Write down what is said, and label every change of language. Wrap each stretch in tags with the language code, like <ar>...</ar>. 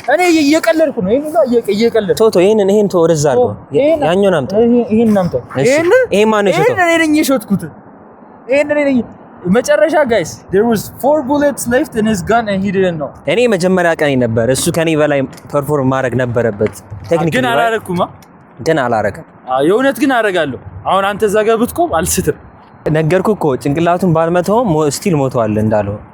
<am>እኔ እየቀለድኩ ነው። ይሄን ነው እየቀለድኩ ቶቶ ይሄን ወደዛ አድርገው። ያኛውን አምጣ። ይሄን አምጣ። ይሄ ማን ነው የሾተው? እኔ ነኝ የሾትኩት። ነኝ መጨረሻ ጋይስ</am> <en>there was 4 bullets left in his gun and he didn't know.</en> <am>እኔ መጀመሪያ ቀን ነበር እሱ ከኔ በላይ ፐርፎርም ማድረግ ነበረበት። ቴክኒክ ግን አላረኩማ። ግን አላረከም። የእውነት ግን አረጋለሁ። አሁን አንተ እዛ ጋር ብትቆም አልስትም። ነገርኩ እኮ ጭንቅላቱን ባልመታውም ስቲል ሞቷል እንዳለው</am>